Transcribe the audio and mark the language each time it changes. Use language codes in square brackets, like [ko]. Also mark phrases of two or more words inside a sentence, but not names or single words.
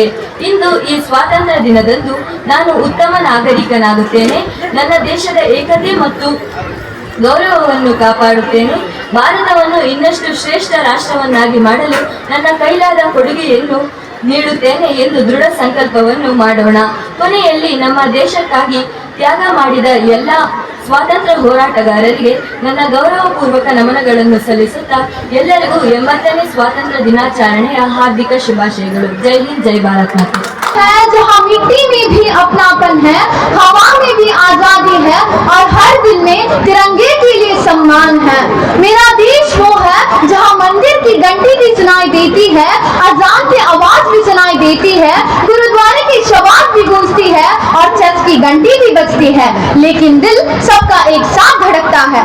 [kn] ಇಂದು ಈ ಸ್ವಾತಂತ್ರ್ಯ ದಿನದಂದು ನಾನು ಉತ್ತಮ ನಾಗರಿಕನಾಗುತ್ತೇನೆ, ನನ್ನ ದೇಶದ ಏಕತೆ ಮತ್ತು ಗೌರವವನ್ನು ಕಾಪಾಡುತ್ತೇನೆ, ಭಾರತವನ್ನು ಇನ್ನಷ್ಟು ಶ್ರೇಷ್ಠ ರಾಷ್ಟ್ರವನ್ನಾಗಿ ಮಾಡಲು ನನ್ನ ಕೈಲಾದ ಕೊಡುಗೆಯನ್ನು ನೀಡುತ್ತೇನೆ ಎಂದು ದೃಢ ಸಂಕಲ್ಪವನ್ನು ಮಾಡೋಣ. ಕೊನೆಯಲ್ಲಿ ನಮ್ಮ ದೇಶಕ್ಕಾಗಿ ತ್ಯಾಗ ಮಾಡಿದ ಎಲ್ಲ ಸ್ವಾತಂತ್ರ್ಯ ಹೋರಾಟಗಾರರಿಗೆ ನನ್ನ ಗೌರವಪೂರ್ವಕ ನಮನಗಳನ್ನು ಸಲ್ಲಿಸುತ್ತಾ ಎಲ್ಲರಿಗೂ 80ನೇ ಸ್ವಾತಂತ್ರ್ಯ ದಿನಾಚರಣೆಯ ಹಾರ್ದಿಕ ಶುಭಾಶಯಗಳು. ಜೈ ಹಿಂದ್, ಜೈ ಭಾರತ್ ಮಾತೆ. [hi] जहाँ मिट्टी में भी अपनापन है, हवा में भी आजादी है और हर दिल में तिरंगे के लिए सम्मान है। मेरा देश वो है जहाँ मंदिर की घंटी भी सुनाई देती है, अजान की आवाज भी सुनाई देती है, गुरुद्वारे की शवाद भी गूंजती है और चर्च की घंटी भी बजती है, लेकिन दिल सबका एक साथ धड़कता है।